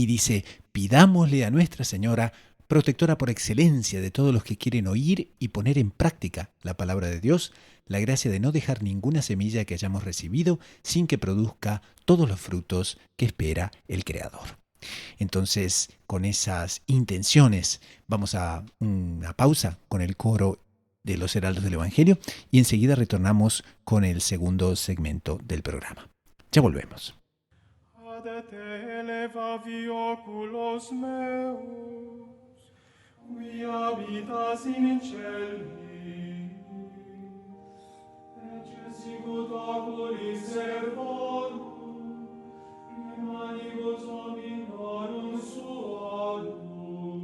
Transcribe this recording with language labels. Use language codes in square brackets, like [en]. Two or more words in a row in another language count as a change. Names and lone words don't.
[es] Dice, pidámosle a Nuestra Señora, protectora por excelencia de todos los que quieren oír y poner en práctica la palabra de Dios, la gracia de no dejar ninguna semilla que hayamos recibido sin que produzca todos los frutos que espera el Creador. Entonces, con esas intenciones, vamos a una pausa con el coro de los Heraldos del Evangelio y enseguida retornamos con el segundo segmento del programa. Ya volvemos. [la] Ad te elevavi oculos meus, qui habitas in celis, ecce sicut oculis servorum, in manibus hominorum suorum.